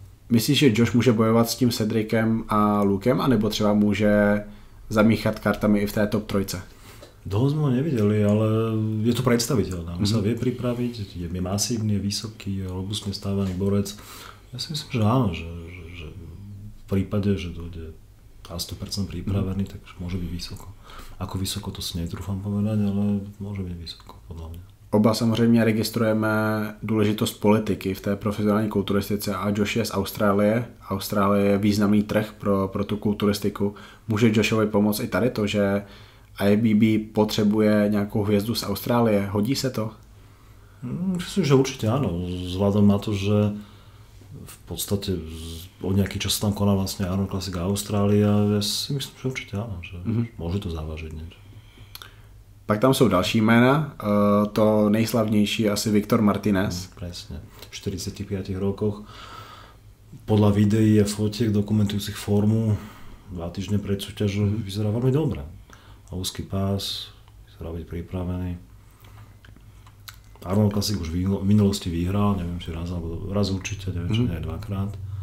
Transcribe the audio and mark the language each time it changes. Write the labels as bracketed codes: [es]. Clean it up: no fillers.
[cs] Myslíš, že Josh může bojovat s tím Cedricem a Lukem, anebo třeba může zamíchat kartami i v té top 3? [sk] Dlho sme ho nevideli, ale je to predstaviteľné. On sa vie pripraviť, je masívny, je vysoký, je robustne stávaný borec. Ja si myslím, že áno, že v prípade, že dojde na 100% pripravený, tak môže byť vysoko. Ako vysoko to si netrúfam povedať, ale môže byť vysoko, podľa mňa. [cs] Oba samozřejmě registrujeme důležitost politiky v té profesionální kulturistice a Josh je z Austrálie. Austrálie je významný trh pro tu kulturistiku. Může Joshovi pomoct i tady to, že IFBB potřebuje nějakou hvězdu z Austrálie. Hodí se to? [sk] Myslím, že určite áno. Vzhľadom na to, že v podstate od nejaký čas tam koná vlastne Arnold Classic Austrália. Ja si myslím, že určite áno. Že môže to závažiť niečo. [cs] Pak tam jsou další jména, to nejslavnější je asi Viktor Martinez. [sk] Presne, v 45 rokoch. Podľa videí a fotiek dokumentujúcich formu 2 týždne pred súťažou vyzerá veľmi dobre. A úzky pás, vyzerá byť pripravený. Arnold Classic už v minulosti vyhral, neviem či raz určite, neviem či nie 2-krát.